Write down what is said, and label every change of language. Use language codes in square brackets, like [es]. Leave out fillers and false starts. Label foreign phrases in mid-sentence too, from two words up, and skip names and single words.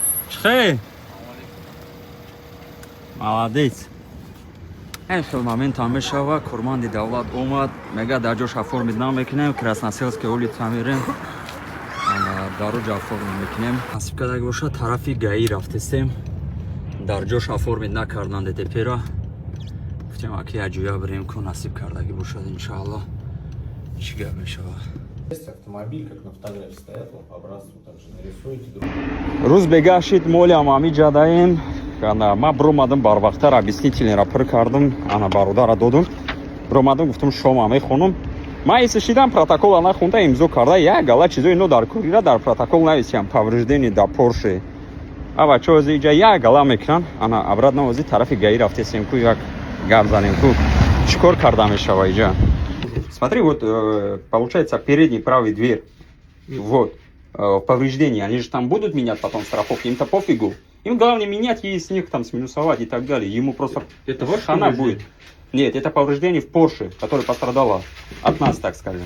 [ru] Чхей! Молодец. [tg] Хел момент там мешава, Курманди давлат омад, мега дар ҷош оформид намекунем, Красносельская улица мирем. Дар ҷо оформид мекунем. Насиб кардаг боша, тарафи ГАИ рафтесем. Дар ҷош оформид накарданд тепера. Гуфтем аки аҷуя бирем ку насиб кардаги бошад иншаллоҳ. Чӣ гап мешава? [ru] Есть автомобиль, как на фотографии стоят, по образцу также нарисуете. [tg] Рӯз бегашид моли амами ҷадаем. Ман биромадам барвақтар объяснительнера пир кардам, ана бародара додам. Биромадам гуфтам шома мехонам. Ман истишидам протокола нахонда имзо карда як гала чизои но дар курира дар протокол нависиям повреждение да Порше. А бача ози иҷа як гала мекунан, ана обратно ози тарафи ГАИ рафтесем ку як гап занем ку чикор карда мешава иҷа. [ru] Смотри, вот получается передний правый дверь. Вот. Повреждения, они же там будут менять потом страховки, им-то пофигу. Им главное менять и с них там сминусовать и так далее. Ему просто Это ваше хана будет. Нет, это повреждение в Porsche, которое пострадало от нас, так скажем.